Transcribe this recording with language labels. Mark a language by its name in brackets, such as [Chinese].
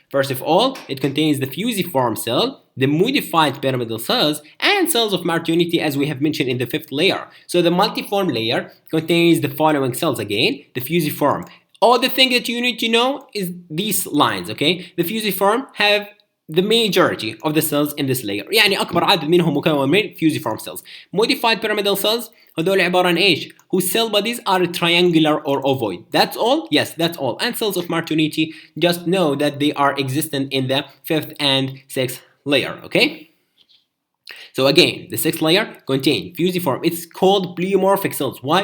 [English] First of all, it contains the fusiform cell, the modified pyramidal cells, and cells of Martinuti, as we have mentioned in the fifth layer. So the multiforme layer contains the following cells again, the fusiform. All the thing that you need to know is these lines, okay? The fusiform have the majority of the cells in this layer. [Arabic] يعني أكبر عدد منهم مكون من fusiform cells. [English] Modified pyramidal cells [Arabic] هذول عبارة عن إيش؟ [English] Whose cell bodies are triangular or ovoid. That's all? Yes, that's all. And cells of Martinuti, just know that they are existent in the fifth and sixth layer, okay? So again, the sixth layer contains fusiform. It's called pleomorphic cells. Why?